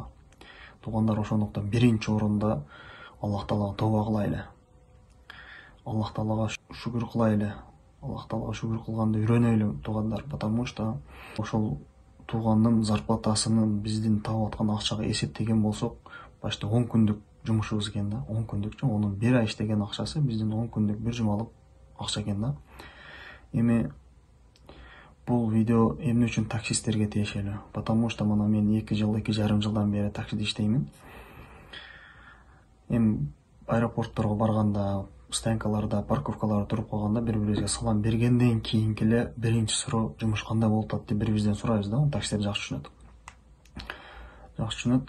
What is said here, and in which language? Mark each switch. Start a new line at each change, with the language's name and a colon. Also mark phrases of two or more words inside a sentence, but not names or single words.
Kyrgyz: Туугандар, ошондуктан биринчи орунда Аллах Таалага тооба кылайлы. Аллах Таалага шүгүр кылайлы. Аллах Таалага шүгүр кылганды үйрөнөлү, туугандар,
Russian: потому что
Kyrgyz: ошол туугандын зарплатасынын биздин таап аткан акчага эсептеген болсок, башта 10 күндүк жумушубуз экен да, 10 күндүкчү, онун 1 ай иштеген акчасы биздин 10 күндүк бир жумалык акча экен да. Эми бул видео эмне үчүн таксисттерге тиешелүү?
Russian: Потому что
Kyrgyz: мына мен 2 жыл, 2,5 жылдан бери таксиде иштеймин. Эми аэропортторго барганда, станкаларда, парковкаларда туруп калганда бири-бирибизге салам бергенден кийинки эле биринчи суроо жумуш кандай болуп атат деп бири-бирибизден сурайбыз да. Таксистер жакшы түшүнөт. Жакшы түшүнөт.